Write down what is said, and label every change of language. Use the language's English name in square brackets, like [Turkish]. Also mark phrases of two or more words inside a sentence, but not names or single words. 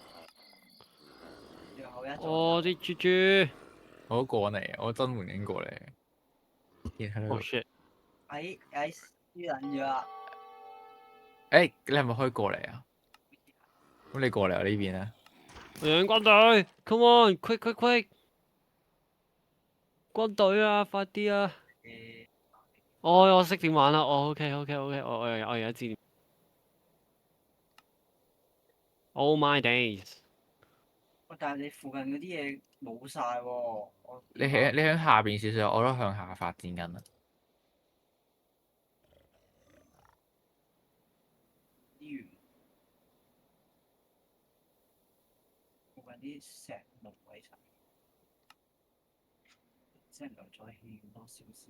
[Cantonese] 最後一哦，啲豬豬。我都過嚟，我增援緊過嚟。然後 [English] Oh shit！ [Cantonese] 喺輸撚咗啦。誒，你係咪可以過嚟啊？咁你過嚟我呢邊啊？我養軍隊 ， [English] come on，quick！ [Cantonese] 軍隊啊，快啲啊！我識點玩啦，OK，我而家知點。 [English] Oh my days！ [Cantonese] 喂，但係你附近嗰啲嘢冇晒喎。你喺下邊少少，我都向下發展緊啦。資源附近啲石木位晒，即係能夠再起多少少。